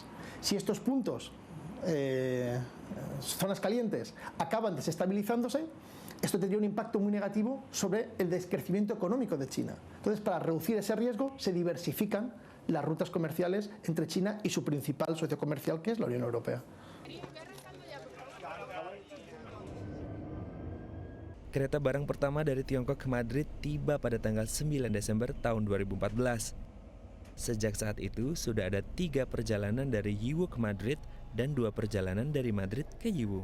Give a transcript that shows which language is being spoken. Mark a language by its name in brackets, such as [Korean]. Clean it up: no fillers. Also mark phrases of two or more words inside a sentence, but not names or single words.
[Spanish] Si estos puntos, zonas calientes, acaban desestabilizándose, esto tendría un impacto muy negativo sobre el descrecimiento económico de China. Entonces, para reducir ese riesgo, se diversifican las rutas comerciales entre China y su principal socio comercial, que es la Unión Europea. [Indonesian] Kereta barang pertama dari Tiongkok ke Madrid tiba pada tanggal 9 Desember tahun 2014. Sejak saat itu, sudah ada 3 perjalanan dari Yiwu ke Madrid dan 2 perjalanan dari Madrid ke Yiwu.